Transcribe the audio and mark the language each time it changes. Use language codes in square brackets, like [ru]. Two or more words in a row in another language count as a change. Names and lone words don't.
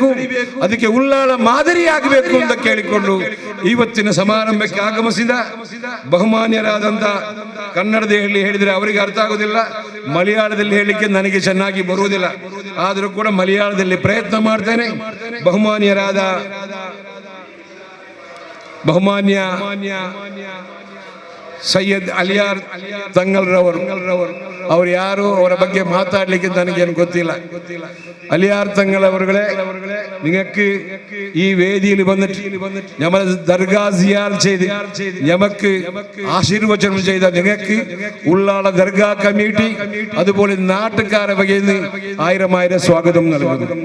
[kn] ಅದಕ್ಕೆ ಉಳ್ಳಾಳ ಮಾದರಿಯಾಗಬೇಕು ಅಂತ ಕೇಳಿಕೊಂಡು ಇವತ್ತಿನ ಸಮಾರಂಭಕ್ಕೆ ಆಗಮಿಸಿದ ಬಹುಮಾನ್ಯರಾದಂತ, ಕನ್ನಡದಲ್ಲಿ ಹೇಳಿದ್ರೆ ಅವರಿಗೆ ಅರ್ಥ ಆಗೋದಿಲ್ಲ, ಮಲಯಾಳದಲ್ಲಿ ಹೇಳಲಿಕ್ಕೆ ನನಗೆ ಚೆನ್ನಾಗಿ ಬರುವುದಿಲ್ಲ, ಆದರೂ ಕೂಡ ಮಲಯಾಳದಲ್ಲಿ ಪ್ರಯತ್ನ ಮಾಡ್ತೇನೆ. ಬಹುಮಾನ್ಯರಾದ ಬಹುಮಾನ್ಯ ಸೈಯದ್ ಅಲಿಯಾರ್ ತಂಗಲ್ರವರು, ಅವರು ಯಾರು, ಅವರ ಬಗ್ಗೆ ಮಾತಾಡ್ಲಿಕ್ಕೆ ನನಗೇನು ಗೊತ್ತಿಲ್ಲ. [ml] അലിയാർ തങ്ങൾ അവരുടെ നിങ്ങൾക്ക് ഈ വേദിയിൽ വന്നിട്ട് നമ്മൾ ദർഗാ സിയാർ ചെയ്ത് നമുക്ക് ആശീർവചനം ചെയ്ത നിങ്ങൾക്ക് ഉള്ളാള ദർഗാ കമ്മിറ്റി അതുപോലെ നാട്ടുകാരെ വകയിൽ നിന്ന് 1000 സ്വാഗതം നൽകുന്നു.